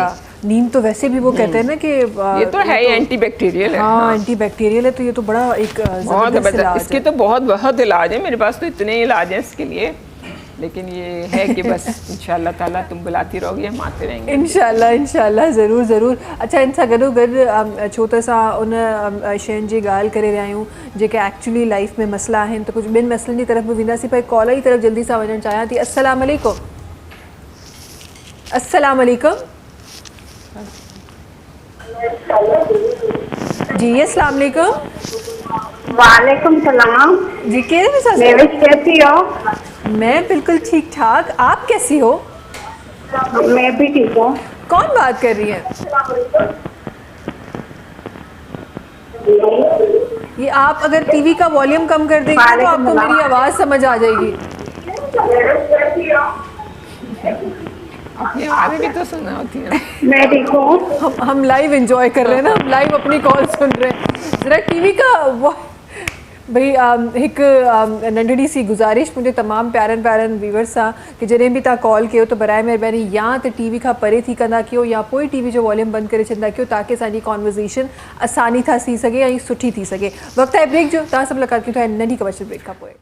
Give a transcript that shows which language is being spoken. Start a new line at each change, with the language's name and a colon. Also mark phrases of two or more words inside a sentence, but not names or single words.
Hindi: नीम तो वैसे भी वो कहते हैं ना कि ये तो है एंटी बैक्टीरियल है। हाँ, एंटी बैक्टीरियल है, तो ये तो बड़ा एक बहुत ज़बरदस्त। इसके तो बहुत इलाज है, मेरे पास तो इतने इलाज हैं इसके लिए, लेकिन ये है कि बस
Arabic: إن شاء الله تعالى
Hindi: तुम बुलाती रहोगी, हम आते रहेंगे इंशाल्लाह ज़रूर ज़रूर। अच्छा,
Sindhi: इन सां गॾोगॾु छोटा सा उन शयुनि जी ॻाल्हि करे रहिया आहियूं जेके
English: actually life
Sindhi: में मसला आहिनि, त कुझु ॿिनि मसलनि जी तरफ़ बि वेंदासीं, पर कॉलर जी तरफ़ जल्दी सां वञणु चाहियां थी।
Arabic: السلام عليكم. السلام عليكم जी। السلام عليكم. وعليكم السلام
Hindi: जी, कैसी हो? मैं बिल्कुल ठीक ठाक, आप कैसी हो? मैं भी ठीक हूँ। कौन बात कर रही है? ये आप अगर टीवी का वॉल्यूम कम कर देंगे तो आपको मेरी आवाज़ समझ आ जाएगी। अपनी आवाज़ें भी तो सुनना होती है। मैं ठीक हूँ। हम लाइव एंजॉय कर रहे हैं ना, हम लाइव अपनी कॉल सुन रहे हैं। ज़रा टीवी का भाई एक नंढड़ी सी गुज़ारिश मुझे
Sindhi: तमाम प्यारन प्यारन व्यूवर्स सां कि जॾहिं बि तव्हां कॉल कयो त बराए महिरबानी या त टीवी खां परे थी कंदा कयो या पोइ टीवी जो वॉल्यूम बंदि करे छॾंदा कयो ताकी असांजी कॉन्वर्सेशन आसानी सां थी सघे ऐं सुठी थी सघे। वक़्तु आहे ब्रेक जो, तव्हां सभु मुलाक़ात कयूं था नंढी कमर्शियल ब्रेक खां पोइ।